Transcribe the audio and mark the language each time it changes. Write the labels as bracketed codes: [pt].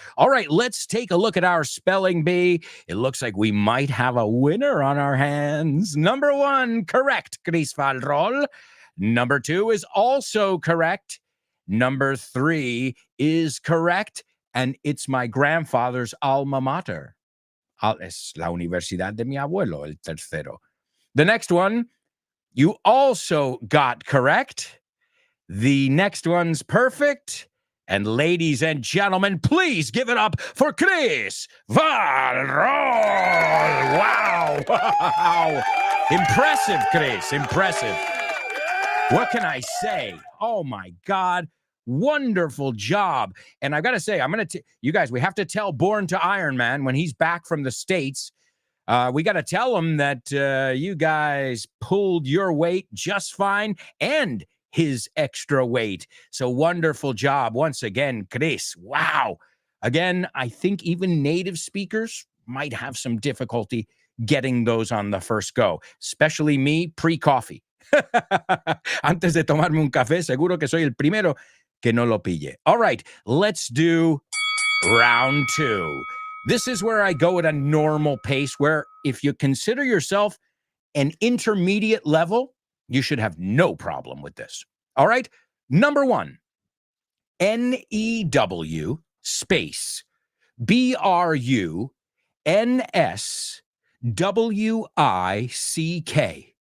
[en] All right, let's take a look at our spelling bee. It looks like we might have a winner on our hands. Number 1, correct, Chris Valrol. Number 2 is also correct. Number 3 is correct, and it's my grandfather's alma mater. [es] Es la universidad de mi abuelo, el tercero. [en] The next one, you also got correct. The next one's perfect. And ladies and gentlemen, please give it up for Chris Valrol. Wow. Impressive, Chris. Impressive. What can I say? Oh, my God. Wonderful job. And I've got to say, you guys, we have to tell Born to Iron Man when he's back from the States We got to tell them that you guys pulled your weight just fine and his extra weight. So wonderful job once again, Chris. Wow. Again, I think even native speakers might have some difficulty getting those on the first go, especially me pre-coffee. [es] Antes de tomarme un café, seguro que soy el primero que no lo pille. [en] All right, let's do round 2. This is where I go at a normal pace, where if you consider yourself an intermediate level, you should have no problem with this. All right, number 1, NEW space BRUNSWICK.